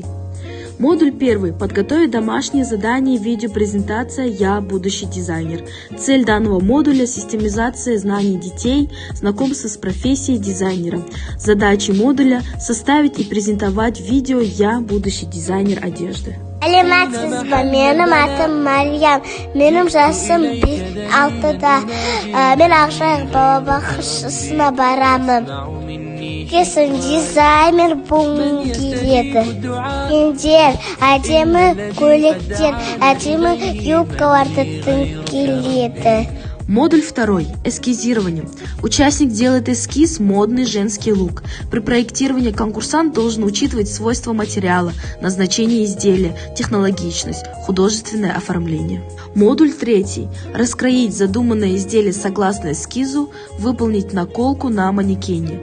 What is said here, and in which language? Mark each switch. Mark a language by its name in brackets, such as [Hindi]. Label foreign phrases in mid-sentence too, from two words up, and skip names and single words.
[Russian] Модуль 1. Подготовить домашнее задание видеопрезентация «Я будущий дизайнер». Цель данного модуля – системизация знаний детей, знакомство с профессией дизайнера. Задачи модуля – составить и презентовать видео «Я будущий дизайнер одежды». [Kazakh] Сәлеметсіз бе? Менің атым Мариям. Менің жасым 6-да. Мен Ақжайық балабақшасына барамын. Кесін дизайнер болғым келеді. Киімдер, әдемі көйлектер, әдемі юбкаларды тіггім келеді. [Russian] Модуль 2. Эскизирование. Участник делает эскиз «Модный женский лук». При проектировании конкурсант должен учитывать свойства материала, назначение изделия, технологичность, художественное оформление. Модуль 3. Раскроить задуманное изделие согласно эскизу, выполнить наколку на манекене.